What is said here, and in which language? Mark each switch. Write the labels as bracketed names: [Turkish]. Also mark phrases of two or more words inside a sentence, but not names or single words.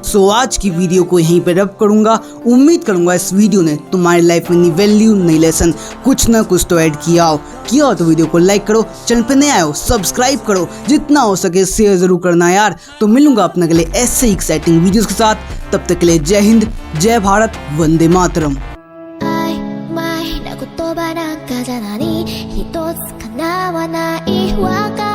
[Hindi] सो आज की वीडियो को यहीं पे रब करूंगा। उम्मीद करूंगा इस वीडियो ने तुम्हारी लाइफ में नई वैल्यू, नई लेसन, कुछ ना कुछ तो ऐड किया हो। तो वीडियो को लाइक करो, चैनल पे नए आए हो सब्सक्राइब करो, जितना हो सके शेयर जरूर करना यार। तो मिलूंगा अपने अगले ऐसे ही एक्साइटिंग वीडियोस के साथ। तब तक के लिए जय हिंद, जय भारत, वंदे मातरम। [Japanese] 曖昧な言葉なんかじゃ何一つ叶わないわ